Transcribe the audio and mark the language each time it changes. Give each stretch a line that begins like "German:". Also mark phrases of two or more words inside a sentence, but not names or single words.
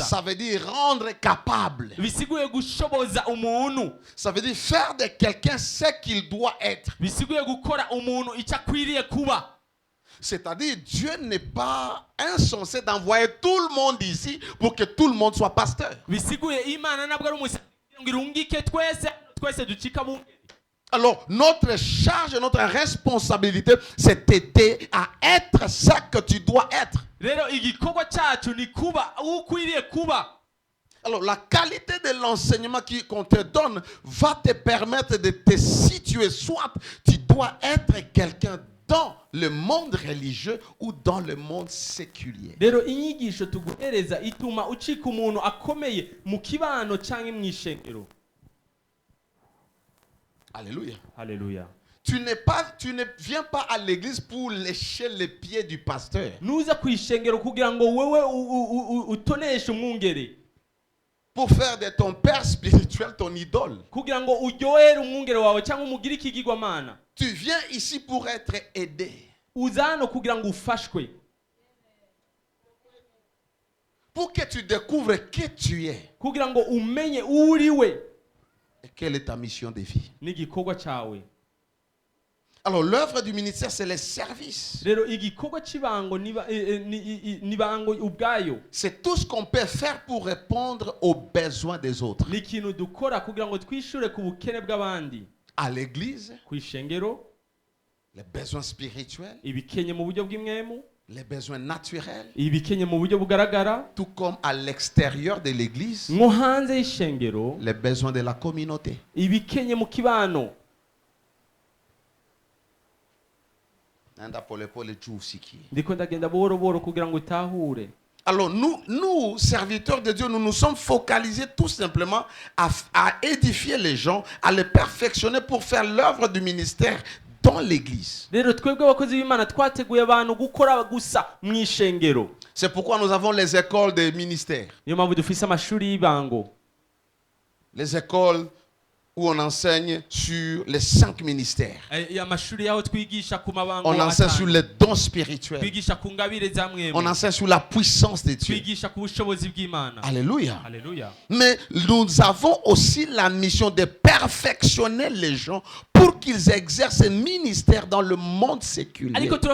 French: Ça veut dire rendre capable.
Rundi: Bisiguye gushoboza umuntu.
French: Ça veut dire faire de quelqu'un ce qu'il doit être.
Rundi: Bisiguye gukora umuntu icyo akwiriye kuba.
French: C'est-à-dire, Dieu n'est pas insensé d'envoyer tout le monde ici pour que tout le monde soit pasteur.
Rundi: Bisiguye Imana nabwo ari umusa ngo irungike twese ducika bungeri.
French: Alors, notre charge, notre responsabilité, c'est t'aider à être ce que tu dois être.
Rundi: Rero igikorwa cyacu ni kuba ukwiriye kuba.
French: Alors, la qualité de l'enseignement qu'on te donne va te permettre de te situer. Soit tu dois être quelqu'un dans le monde religieux ou dans le monde séculier.
Rundi: rero inyigisho tuguhereza ituma ucika umuntu akomeye mu kibano cyangwa mu ishengero.
French: Alléluia.
Rundi: Haleluya.
French: Tu ne viens pas à l'église pour lécher les pieds du pasteur.
Rundi: Nuza ku ishengero kugira ngo wewe utoneshe umwungere.
French: Pour faire de ton père spirituel ton idole.
Rundi: Kugira ngo uryohere umwungere wawe cyangwa umugire ikigirwamana.
French: Tu viens ici pour être aidé.
Rundi: Uza hano kugira ngo ufashwe.
French: Pour que tu découvres qui tu es.
Rundi: Kugira ngo umenye uriwe.
French: Et quelle est ta mission de vie.
Rundi: N'igikorwa cyawe.
French: Alors l'œuvre du ministère c'est le service.
Rundi: Rero igikorwa cibango nibango ubwayo.
French: C'est tout ce qu'on peut faire pour répondre aux besoins des autres.
Rundi: Ni ikintu dukora kugira ngo twishure ku bukene bw'abandi.
French: À l'église,
Rundi: Ku ishengero,
French: les besoins spirituels,
Rundi: ibikenye mu buryo bw'imwemu,
French: les besoins naturels,
Rundi: ibikenye mu buryo bugaragara,
French: tout comme à l'extérieur de l'église,
Rundi: nko hanze y'ishengero,
French: les besoins de la communauté.
Rundi: ibikenye mu kibano. Ndiko ndagenda buhoro buhoro kugira ngo utahure.
French: Alors nous, serviteurs de Dieu, nous nous sommes focalisés tout simplement à édifier les gens, à les perfectionner pour faire l'œuvre du ministère dans l'église.
Rundi: Rero twebwe abakozi b'Imana twateguye abantu gukora gusa mu ishengero.
French: C'est pourquoi nous avons les écoles de ministère.
Rundi: Niyo mpamvu dufise amashuri y'ibango.
French: Les écoles où on enseigne sur les 5 ministères. On enseigne sur les dons spirituels. On enseigne sur la puissance de Dieu. Alléluia. Mais nous avons aussi la mission de perfectionner les gens pour qu'ils exercent un ministère dans le monde séculier.